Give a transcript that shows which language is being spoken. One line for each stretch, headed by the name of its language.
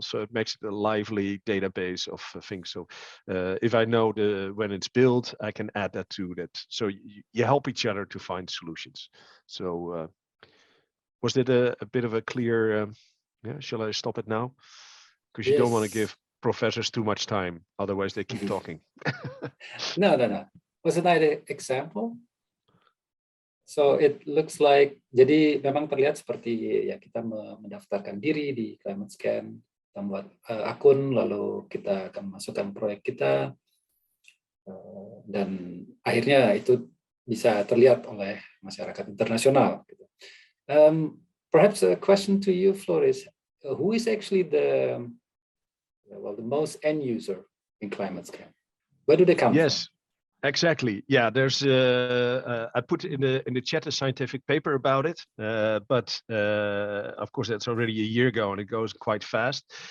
English: So it makes it a lively database of things. So if I know when it's built, I can add that to that. So you help each other to find solutions. So was that a bit of a clear, yeah, shall I stop it now? Because you don't want to give professors too much time, otherwise they keep talking. No. Was it not an example?
Indonesian: So it looks like, jadi memang terlihat seperti ya kita mendaftarkan diri di Climate Scan, kita membuat akun, lalu kita akan masukkan proyek kita, dan akhirnya itu bisa terlihat oleh masyarakat internasional.
English: Perhaps a question to you, Floris, who is actually the most end user in Climate Scan? Where do they come from? Yes. Exactly. Yeah, there's. I put in the chat a scientific paper about it, but of course that's already a year ago, and it goes quite fast.